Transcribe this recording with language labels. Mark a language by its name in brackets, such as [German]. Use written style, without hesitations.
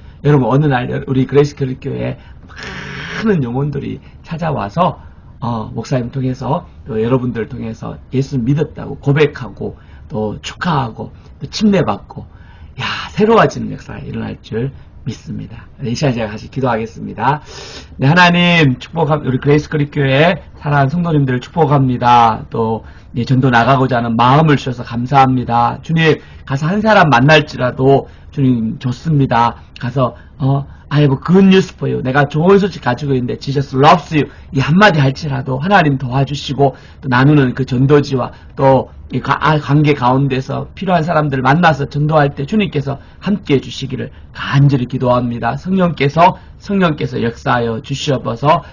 [Korean] 여러분 어느 날 우리 그레이스 크릭 교회에 많은 영혼들이 찾아와서 목사님 통해서 또 여러분들 통해서 예수 믿었다고 고백하고 또 축하하고 또 침례받고 새로워지는 역사가 일어날 줄 믿습니다. 이 시간 제가 같이 기도하겠습니다. 네, 하나님 축복합니다. 우리 그레이스 크릭 교회 사랑하는 성도님들을 축복합니다. 또 전도 나가고자 하는 마음을 주셔서 감사합니다. 주님 가서 한 사람 만날지라도 주님 좋습니다. 가서 [English] I have good news for you. [Korean] 내가 좋은 소식 가지고 있는데 [English] Jesus loves you. [Korean] 이 한마디 할지라도 하나님 도와주시고 또 나누는 그 전도지와 또 이 관계 가운데서 필요한 사람들을 만나서 전도할 때 주님께서 함께 해주시기를 간절히 기도합니다. 성령께서 역사하여 주시옵소서.